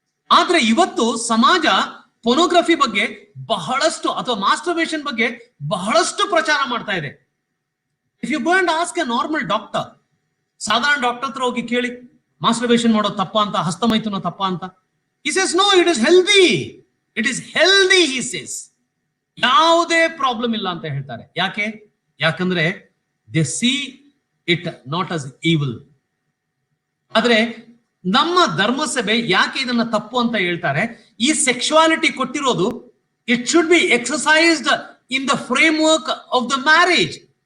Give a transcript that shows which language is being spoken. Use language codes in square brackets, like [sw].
[kn] ಆದ್ರೆ ಇವತ್ತು ಸಮಾಜ ಪೋರ್ನೋಗ್ರಫಿ ಬಗ್ಗೆ ಬಹಳಷ್ಟು, ಅಥವಾ ಮಾಸ್ಟರ್ಬೇಷನ್ ಬಗ್ಗೆ ಬಹಳಷ್ಟು ಪ್ರಚಾರ ಮಾಡ್ತಾ ಇದೆ. [en] if you go and ask a normal doctor, [kn] ಸಾಧಾರಣ ಡಾಕ್ಟರ್ ಹತ್ರ ಹೋಗಿ ಕೇಳಿ, ಮಾಸ್ಟರ್ಬೇಷನ್ ಮಾಡೋದು ತಪ್ಪ ಅಂತ, ಹಸ್ತಮೈಥುನ ತಪ್ಪ ಅಂತ. [en] He says no, it is healthy, he says. [kn] ಯಾವುದೇ ಪ್ರಾಬ್ಲಮ್ ಇಲ್ಲ ಅಂತ ಹೇಳ್ತಾರೆ. ಯಾಕಂದ್ರೆ [en] they see it not as evil. [kn] ಆದ್ರೆ ನಮ್ಮ ಧರ್ಮಸಭೆ ಯಾಕೆ ಇದನ್ನ ತಪ್ಪು ಅಂತ ಹೇಳ್ತಾರೆ? ಈ ಸೆಕ್ಸುವಾಲಿಟಿ ಕೊಟ್ಟಿರೋದು, [en] It should be exercised in the framework of the marriage.